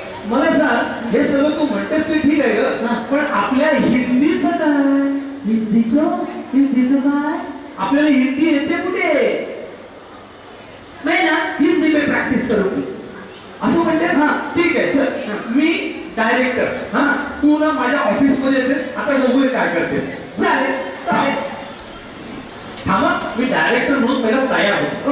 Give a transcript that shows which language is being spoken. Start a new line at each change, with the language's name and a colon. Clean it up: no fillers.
Marathi: मला सांग हे सगळं तू म्हणतेस ते ठीक आहे हा. ग, पण आपल्या हिंदीचं काय? हिंदीचं काय? आपल्याला हिंदी येते कुठे?
Hindi: मैं ना हिंदी में प्रैक्टिस करूंगी.
Marathi: असं म्हणते हा ठीक आहे चल मी डायरेक्टर हा तू ना माझ्या ऑफिस मध्ये येतेस. आता बघूया काय करतेस. चालेल चालेल. थांबा मी डायरेक्टर म्हणून पहिला तयार होतो.